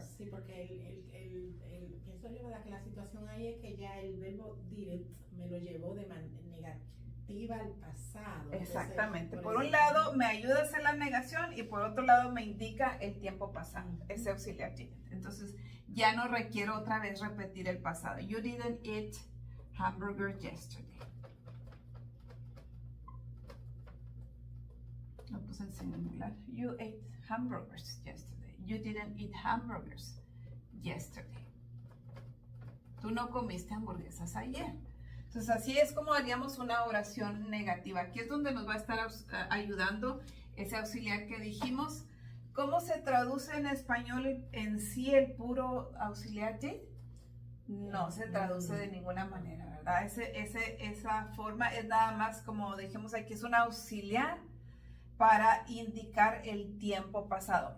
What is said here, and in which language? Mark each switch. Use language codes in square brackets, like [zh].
[es] Sí, porque pienso yo, ¿verdad? Que la situación ahí es que ya el verbo didn't me lo llevó de manera negativa al pasado. Exactamente. Entonces, por un lado me ayuda a hacer la negación y por otro lado me indica el tiempo pasado, ese auxiliar didn't. Entonces ya no requiero otra vez repetir el pasado. [en] You didn't eat hamburger yesterday. [es] Lo puse en singular. [en] You ate hamburgers yesterday. You didn't eat hamburgers yesterday. [es] Tú no comiste hamburguesas ayer. Entonces, así es como haríamos una oración negativa. Aquí es donde nos va a estar ayudando ese auxiliar que dijimos. ¿Cómo se traduce en español en sí el puro auxiliar did? No se traduce de ninguna manera, ¿verdad? Esa forma es nada más, como dijimos aquí, es un auxiliar para indicar el tiempo pasado.